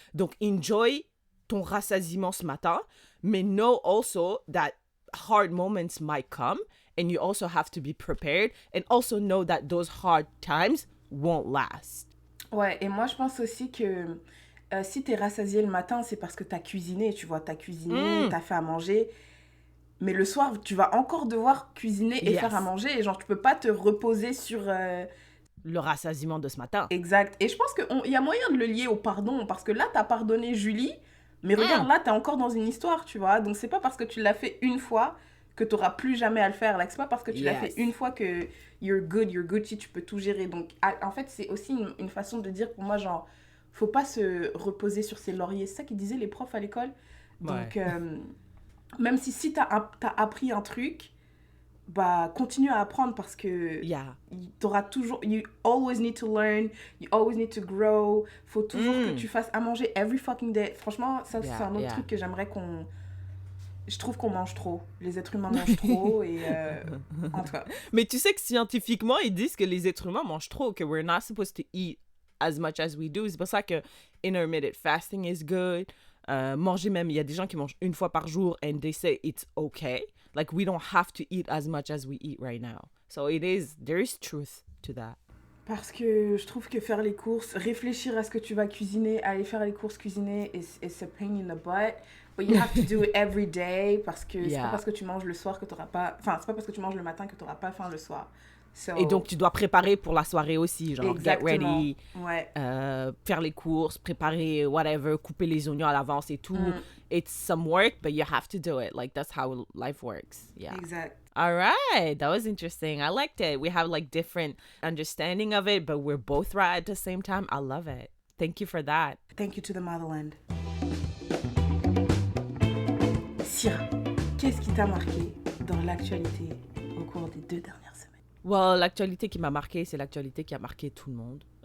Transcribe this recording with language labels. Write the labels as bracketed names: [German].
[English] Donc enjoy [French] ton rassasiement ce matin, [English] mais know also that hard moments might come and you also have to be prepared and also know that those hard times won't last. [French] Ouais, et moi je pense aussi que si t'es rassasié le matin, c'est parce que t'as cuisiné, tu vois, t'as fait à manger. Mais le soir, tu vas encore devoir cuisiner et faire à manger. Et genre, tu peux pas te reposer sur... le rassasiement de ce matin. Exact. Et je pense qu'il y a moyen de le lier au pardon. Parce que là, t'as pardonné Julie. Mais regarde, là, t'es encore dans une histoire, tu vois. Donc, c'est pas parce que tu l'as fait une fois que t'auras plus jamais à le faire. Like, c'est pas parce que tu l'as fait une fois que [English] you're good, [French] si tu peux tout gérer. Donc, en fait, c'est aussi une façon de dire pour moi, genre, faut pas se reposer sur ses lauriers. C'est ça qu'ils disaient les profs à l'école. Donc, même si t'as appris un truc, bah, continue à apprendre parce que t'auras toujours... [English] You always need to learn, you always need to grow. [French] Faut toujours que tu fasses à manger [English] every fucking day. [French] Franchement, ça, c'est un autre truc que j'aimerais qu'on... Je trouve qu'on mange trop. Les êtres humains mangent trop et... en tout cas. Mais tu sais que scientifiquement, ils disent que les êtres humains mangent trop, que [English] we're not supposed to eat as much as we do. [French] C'est pour ça que [English] intermittent fasting is good. [French] Manger même, il y a des gens qui mangent une fois par jour [English] and they say it's okay. Like, we don't have to eat as much as we eat right now. So there is truth to that. [French] Parce que je trouve que faire les courses, réfléchir à ce que tu vas cuisiner, aller faire les courses, cuisiner, [English] it's a pain in the butt. But you have to do it every day [French] parce que c'est pas parce que tu manges le soir que t'auras pas... Enfin, c'est pas parce que tu manges le matin que t'auras pas faim le soir. Et donc, tu dois préparer pour la soirée aussi, genre Exactement. [English] get ready, [French] Ouais. faire les courses, préparer whatever, couper les oignons à l'avance et tout. [English] It's some work, but you have to do it. Like, that's how life works. Yeah. Exact. All right, that was interesting. I liked it. We have like different understanding of it, but we're both right at the same time. I love it. Thank you for that. Thank you to the motherland. [French] Syrah, qu'est-ce qui t'a marqué dans l'actualité au cours des 2 dernières semaines? Well, l'actualité qui m'a marqué, c'est l'actualité qui a marqué tout le monde.